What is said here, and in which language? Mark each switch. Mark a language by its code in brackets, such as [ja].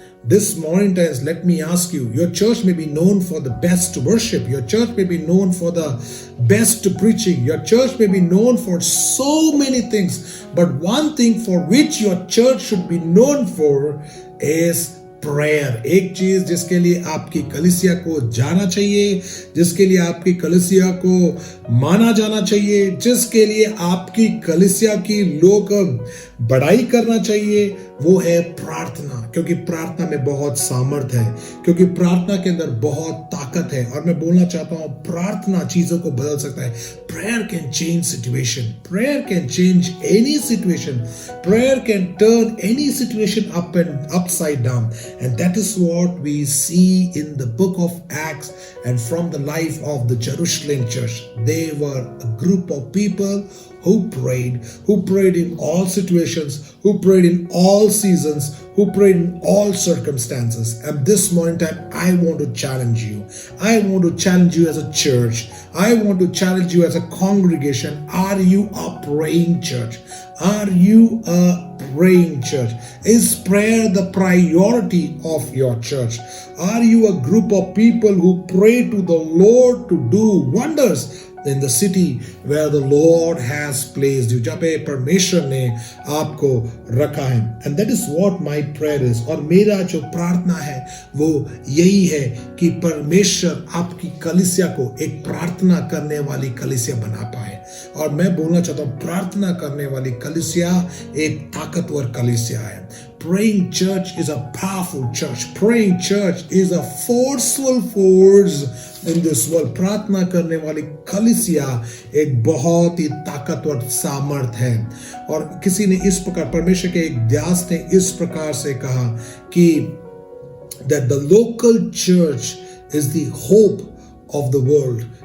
[en] This morning times, let me ask you, your church may be known for the best worship. Your church may be known for the best preaching. Your church may be known for so many things. But one thing for which your church should be known for is prayer. [hi] एक चीज जिसके लिए आपकी कलीसिया को जाना चाहिए, जिसके लिए आपकी कलीसिया को माना जाना चाहिए, जिसके लिए आपकी कलीसिया की लोग बड़ाई करना चाहिए, वो है प्रार्थना. क्योंकि प्रार्थना में बहुत सामर्थ्य है, क्योंकि प्रार्थना के अंदर बहुत ताकत है. और मैं बोलना चाहता हूं, प्रार्थना चीजों को बदल सकता है. [en] Prayer can change situation. Prayer can change any situation. Prayer can turn any situation upside down. And that is what we see in the book of Acts and from the life of the Jerusalem church. They were a group of people who prayed in all situations, who prayed in all seasons, who prayed in all circumstances. And this morning time, I want to challenge you. I want to challenge you as a church. I want to challenge you as a congregation. Are you a praying church? Are you a praying church? Is prayer the priority of your church? Are you a group of people who pray to the Lord to do wonders in the city where the Lord has placed you, [hi] जहाँ पे परमेश्वर ने आपको रखा है? [en] And that is what my prayer is. [hi] और मेरा जो प्रार्थना है वो यही है कि परमेश्वर आपकी कलीसिया को एक प्रार्थना करने वाली कलीसिया बना पाए. और मैं बोलना चाहता हूँ, प्रार्थना करने वाली कलीसिया एक ताकतवर कलीसिया है. [en] praying church is a powerful church. Praying church is a forceful force in this world. [hi] प्रार्थना करने वाली कलीसिया एक बहुत ही ताकतवर सामर्थ है। और किसी ने इस प्रकार, परमेश्वर के एक दास ने इस प्रकार से कहा कि [en] that the local church is the hope of the world.